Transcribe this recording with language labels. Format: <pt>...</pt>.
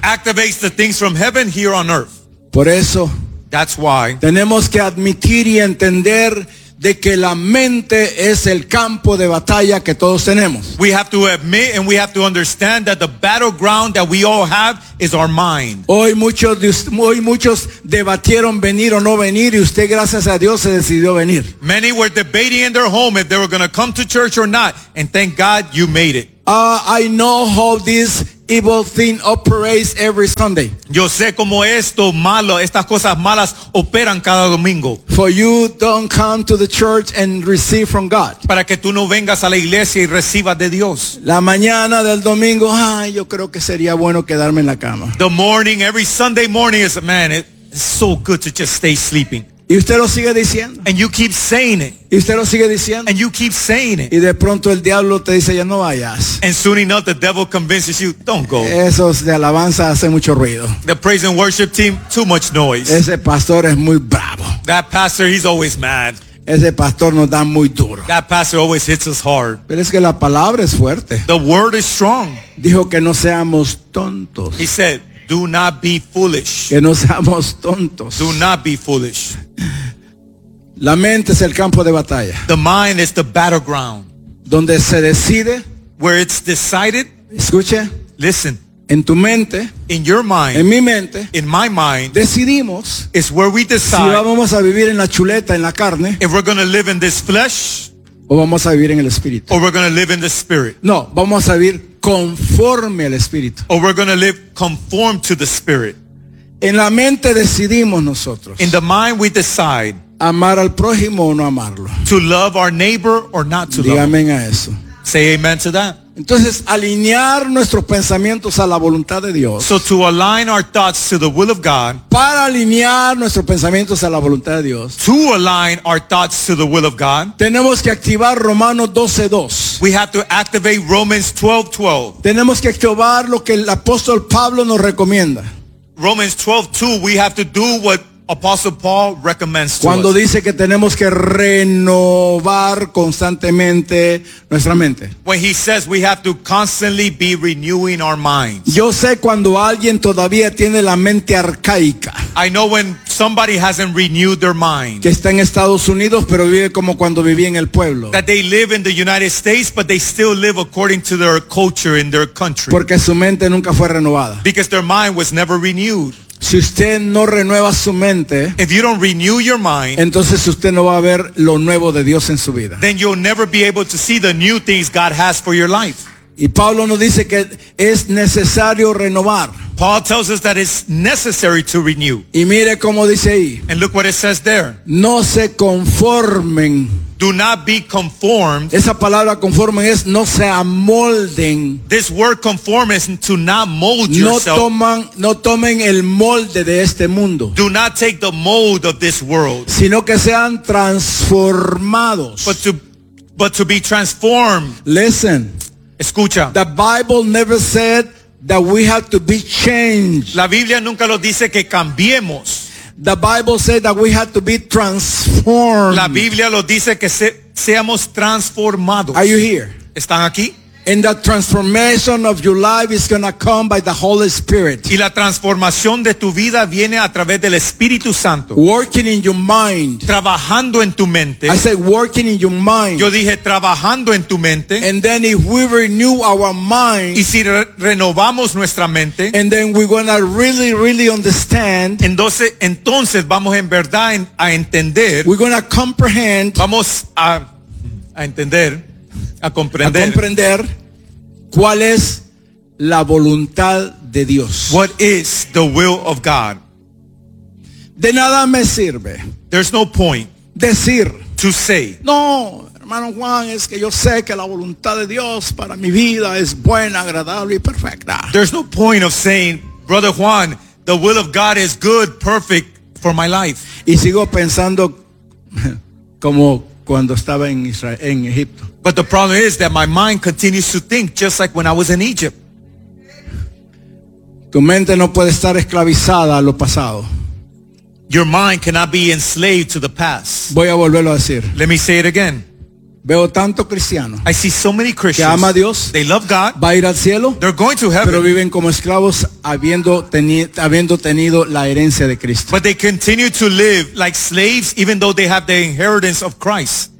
<en>Activates the things from heaven here on earth.</en> <es>Por eso.</es> <en>That's why.</en> <es>Tenemos que admitir y entender de que la mente es el campo de batalla que todos tenemos.</es> <en>We have to admit and we have to understand that the battleground that we all have is our mind.</en> <es>Hoy muchos debatieron venir o no venir y usted gracias a Dios se decidió venir.</es> <en>Many were debating in their home if they were going to come to church or not, and thank God you made it. I know how this evil thing operates every Sunday.</en> <es>Yo sé cómo esto malo, estas cosas malas operan cada domingo.</es> <en>For you don't come to the church and receive from God.</en> <es>Para que tú no vengas a la iglesia y recibas de Dios. La mañana del domingo, yo creo que sería bueno quedarme en la cama.</es> <en>The morning, every Sunday morning is, man, it's so good to just stay sleeping.</en> <es>Y usted lo sigue diciendo.</es> <en>And you keep saying it.</en> <es>Y usted lo sigue diciendo.</es> <en>And you keep saying it.</en> <es>Y de pronto el diablo te dice ya no vayas.</es> <en>And soon enough the devil convinces you don't go.</en> <es>Esos de alabanza hacen mucho ruido.</es> <en>The praise and worship team too much noise.</en> <es>Ese pastor es muy bravo.</es> <en>That pastor he's always mad.</en> <es>Ese pastor nos da muy duro.</es> <en>That pastor always hits us hard.</en> <es>Pero es que la palabra es fuerte.</es> <en>The word is strong.</en> <es>Dijo que no seamos tontos.</es> <en>He said do not be foolish.</en> <es>Que no seamos tontos.</es> <en>Do not be foolish.</en> <es>La mente es el campo de batalla.</es> <en>The mind is the battleground.</en> <es>Donde se decide.</es> <en>Where it's decided.</en> <es>Escuche.</es> <en>Listen.</en> <es>En tu mente.</es> <en>In your mind.</en> <es>En mi mente.</es> <en>In my mind.</en> <es>Decidimos.</es> <en>Is where we decide.</en> <es>Si vamos a vivir en la chuleta, en la carne.</es> <en>If we're going to live in this flesh.</en> <es>O vamos a vivir en el espíritu.</es> <en>Or we're going to live in the spirit.</en> <es>No, vamos a vivir conforme al espíritu.</es> <en>Or we're going to live conform to the spirit.</en> <es>En la mente decidimos nosotros.</es> <en>In the mind we decide.</en> <es>Amar al prójimo o no amarlo.</es> <en>To love our neighbor or not to love.</en> <es>Dígame a eso.</es> <en>Say amen to that.</en> <es>Entonces, alinear nuestros pensamientos a la voluntad de Dios.</es> <en>So to align our thoughts to the will of God.</en> <es>Para alinear nuestros pensamientos a la voluntad de Dios.</es> <en>To align our thoughts to the will of God.</en> <es>Tenemos que activar Romanos 12:2.</es> <en>We have to activate Romans 12:12.</en> <es>Tenemos que activar lo que el apóstol Pablo nos recomienda.</es> <en>Romans 12:2, we have to do what Apostle Paul recommends to</en> <es>cuando</es> <en>us.</en> <es>Dice que tenemos que renovar constantemente nuestra mente.</es> <en>When he says we have to constantly be renewing our minds.</en> <es>Yo sé cuando alguien todavía tiene la mente arcaica.</es> <en>I know when somebody hasn't renewed their mind.</en> <es>Que está en Estados Unidos pero vive como cuando vivía en el pueblo.</es> <en>That they live in the United States but they still live according to their culture in their country.</en> <es>Porque su mente nunca fue renovada.</es> <en>Because their mind was never renewed.</en> <es>Si usted no renueva su mente,</es> <en>if you don't renew your mind,</en> <es>entonces usted no va a ver lo nuevo de Dios en su vida.</es> <en>Then you'll never be able to see the new things God has for your life.</en> <es>Y Pablo nos dice que es necesario renovar.</es> <en>Paul tells us that it's necessary to renew.</en> <es>Y mire cómo dice ahí.</es> <en>And look what it says there.</en> <es>No se conformen.</es> <en>Do not be conformed.</en> <es>Esa palabra conforme es no se amolden.</es> <en>This word conform is to not mold yourself.</en> <es>No tomen el molde de este mundo.</es> <en>Do not take the mold of this world.</en> <es>Sino que sean transformados.</es> <en>But to be transformed. Listen.</en> <es>Escucha.</es> <en>The Bible never said that we have to be changed.</en> <es>La Biblia nunca lo dice que cambiemos.</es> <en>The Bible said that we have to be transformed.</en> <es>La Biblia lo dice que seamos transformados.</es> <en>Are you here?</en> <es>¿Están aquí?</es> <en>And the transformation of your life is going to come by the Holy Spirit.</en> <es>Y la transformación de tu vida viene a través del Espíritu Santo.</es> <en>Working in your mind.</en> <es>Trabajando en tu mente.</es> <en>I said working in your mind.</en> <es>Yo dije trabajando en tu mente.</es> <en>And then if we renew our mind.</en> <es>Y si renovamos nuestra mente.</es> <en>And then we're going to really, really understand.</en> <es>Entonces vamos en verdad a entender.</es> <en>We're going to comprehend.</en> <es>Vamos a entender. A comprender cuál es la voluntad de Dios.</es> <en>What is the will of God?</en> <es>De nada me sirve.</es> <en>There's no point.</en> <es>Decir.</es> <en>To say.</en> <es>No, hermano Juan, es que yo sé que la voluntad de Dios para mi vida es buena, agradable y perfecta.</es> <en>There's no point of saying, brother Juan, the will of God is good, perfect for my life.</en> <es>Y sigo pensando como cuando estaba en Israel, en Egipto.</es> <en>But the problem is that my mind continues to think just like when I was in Egypt.</en> <es>Tu mente no puede estar esclavizada a lo pasado.</es> <en>Your mind cannot be enslaved to the past.</en> <es>Voy a volverlo a decir.</es> <en>Let me say it again.</en> <es>Veo tanto cristiano.</es> <en>I see so many Christians.</en> <es>Que ama a Dios.</es> <en>They love God.</en> <es>Va a ir al cielo.</es> <en>They're going to heaven.</en> <es>Pero viven como esclavos habiendo tenido la herencia de Cristo.</es> <en>But they continue to live like slaves even though they have the inheritance of Christ.</en>